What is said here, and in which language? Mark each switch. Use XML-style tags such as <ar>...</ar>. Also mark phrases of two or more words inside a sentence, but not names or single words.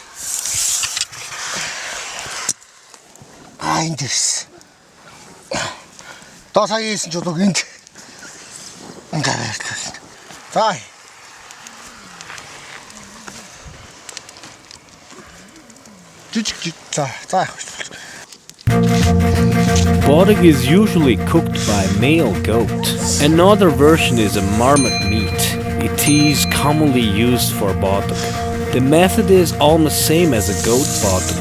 <mn>Энд ирсэн. Доо сая ийсэн чулууг энд. Ингээд байрлуулна. За. Жижиг. За яах вэ?</mn> <en>Botek is usually cooked by male goat. Another version is a marmot meat. It is commonly used for botek. The method is almost same as a goat botek.</en>